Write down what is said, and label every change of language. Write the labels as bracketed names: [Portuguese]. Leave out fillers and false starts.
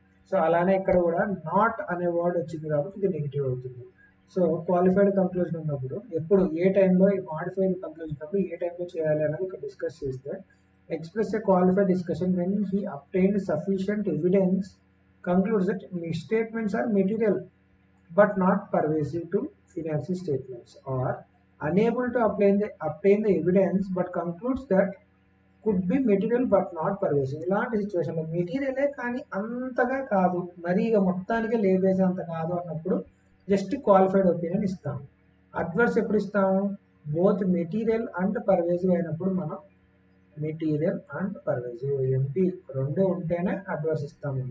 [Telugu] So అలానే ఇక్కడ కూడా నాట్ అనే వర్డ్ వచ్చింది కాబట్టి ఇది నెగిటివ్ అవుతుంది. సో క్వాలిఫైడ్ కంక్లూజన్ ఉన్నప్పుడు ఎప్పుడు ఏ టైంలో, ఈ మాడిఫైడ్ కంక్లూజన్ ఉన్నప్పుడు ఏ టైంలో చేయాలి అనేది ఇక్కడ డిస్కస్ చేస్తే, [English] express a qualified discussion when he obtained sufficient evidence, concludes that misstatements are material but not pervasive to financial statements, or unable to obtain the evidence but concludes that could be material but not pervasive. [Telugu] ఇలాంటి సిచ్యువేషన్లో మెటీరియలే కానీ అంతగా కాదు, మరి ఇక మొత్తానికి లేపేసేంత కాదు అన్నప్పుడు జస్ట్ క్వాలిఫైడ్ ఒపీనియన్ ఇస్తాము. అడ్వర్స్ ఎప్పుడు ఇస్తాము? బోత్ మెటీరియల్ అండ్ పర్వేసివ్ అయినప్పుడు మనం మెటీరియల్ అండ్ పర్వేసివ్ ఎంపీ రెండు ఉంటేనే అడ్వర్స్ ఇస్తాము.